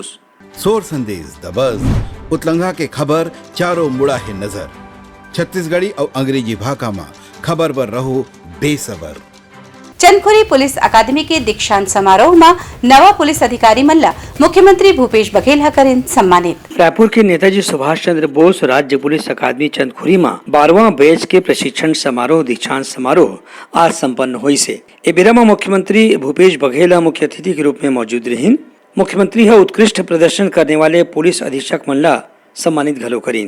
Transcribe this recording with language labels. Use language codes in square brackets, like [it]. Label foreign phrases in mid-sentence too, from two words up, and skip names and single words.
[hne] सोर संदेश द बज़ उतलंघा के खबर चारों मुड़ा है नजर। छत्तीसगढ़ी और अंग्रेजी भाषा में खबर पर रहो बेसबर। चंदखुरी पुलिस अकादमी के दीक्षांत समारोह में नवा पुलिस अधिकारी मल्ला मुख्यमंत्री भूपेश बघेल हकरिन सम्मानित। रायपुर के नेताजी सुभाष चंद्र बोस राज्य पुलिस अकादमी चंदखुरी में 12वां बैच के प्रशिक्षण समारोह दीक्षांत समारोह आज संपन्न हुई से ए बेरा में मुख्यमंत्री भूपेश बघेल मुख्य अतिथि के रूप में मौजूद रहीन। मुख्यमंत्री है उत्कृष्ट प्रदर्शन करने वाले पुलिस अधीक्षक मल्ला सम्मानित घलो करीन।